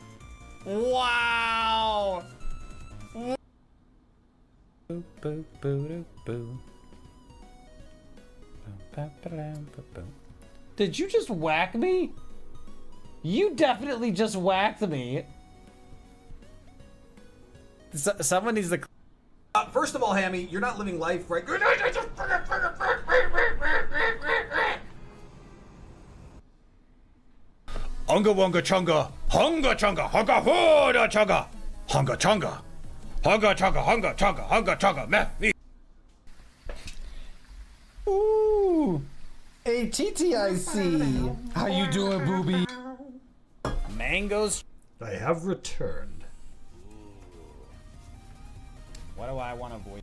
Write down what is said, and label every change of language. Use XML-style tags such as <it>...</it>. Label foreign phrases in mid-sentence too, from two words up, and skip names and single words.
<en>Wow! Did you just whack me? You definitely just whacked me. Someone needs to... First of all, Hammy, you're not living life right. Hunga wunga chunga, hunga chunga, hunga hooda chunga, hunga chunga, hunga chunga, hunga chunga, hunga chunga, me. Ooh, ATTIC. How you doing, booby? Mangoes. I have returned. What do I want to avoid?</en>